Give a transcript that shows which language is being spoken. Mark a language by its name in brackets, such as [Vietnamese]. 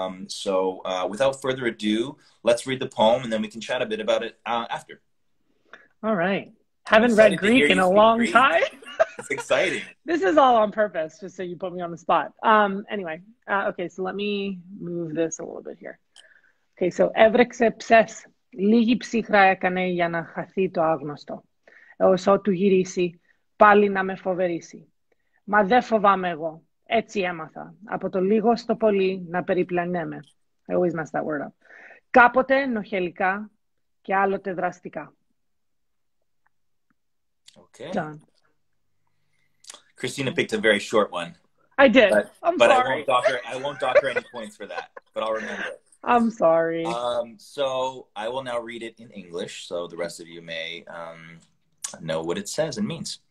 [English] So without further ado, let's read the poem, and then we can chat a bit about it after. All right. Haven't read Greek in a long time. It's exciting. This is all on purpose, just so you put me on the spot. Anyway, okay, so let me move this a little bit here. Okay, so [Greek] έβρεξε ψες, λίγη ψύχρα έκανε για να χαθεί το άγνωστο, έως ότου γυρίσει, πάλι να με φοβερήσει. Μα δεν φοβάμαι εγώ, έτσι έμαθα, από το λίγο στο πολύ να περιπλανέμαι. [English] I always mess that word up. [Greek] Κάποτε νοχελικά και άλλοτε δραστικά. [English] Okay. Done. Christina picked a very short one. I did. I'm sorry. I won't dock her any points for that, but I'll remember it. I'm sorry. So I will now read it in English, so the rest of you may know what it says and means.